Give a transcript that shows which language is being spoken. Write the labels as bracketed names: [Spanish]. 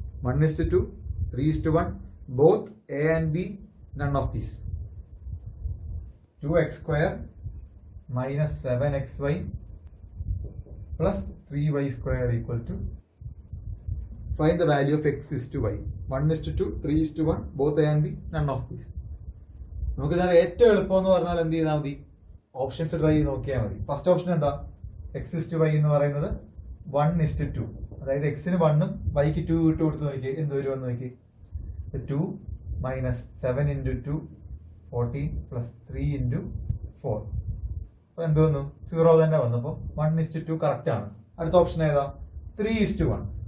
[English] 1:2, 3:1, both a and b, none of these. 2x² - 7xy + 3y² = find the value of x is to y. 1:2, 3:1, both a and b, none of these. [Malayalam] നമുക്ക് ഇതിനകത്ത് ഏറ്റവും എളുപ്പം എന്ന് പറഞ്ഞാൽ എന്ത് ചെയ്താൽ മതി? ഓപ്ഷൻസ് ട്രൈ ചെയ്ത് നോക്കിയാൽ മതി. ഫസ്റ്റ് ഓപ്ഷൻ എന്താ? x is to y എന്ന് പറയുന്നത് 1:2. അതായത് എക്സിന് 1ഉം വൈക്ക് 2 ഇട്ട് കൊടുത്ത് നോക്കി എന്ത് വരുമെന്ന് നോക്കി. 2 - 7 × 2 14 + 3 × 4. അപ്പൊ എന്ത് വന്നു? 0 തന്നെ വന്നു. അപ്പൊ 1:2 കറക്റ്റ് ആണ്. അടുത്ത ഓപ്ഷൻ ഏതാ? 3:1.